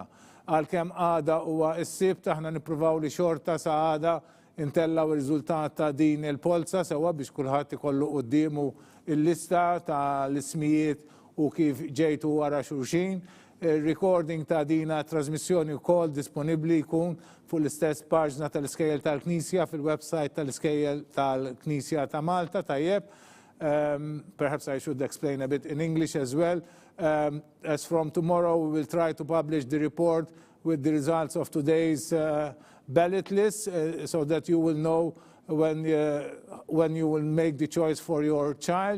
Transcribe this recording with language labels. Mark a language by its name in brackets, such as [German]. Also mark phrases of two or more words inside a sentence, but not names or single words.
[Maltese] Għalkemm għada huwa s-sibt aħna nippruvaw li xorta sa għada intellaw ir-riżultat ta' din il-Polza sewwa biex kulħadd ikollu qudiemu il-lista tal-ismijiet u kif ġejtu wara xulxin. Il-recording ta' dina trasmissjoni wkoll disponibbli jkun fuq l-istess paġna tal-Iskejjel tal-Knisja fil-website tal-Iskejjel tal-Knisja ta' Malta tajjeb. [English] Perhaps I should explain a bit in English as well. As from tomorrow we will try to publish the report with the results of today's ballot list so that you will know when you will make the choice for your child.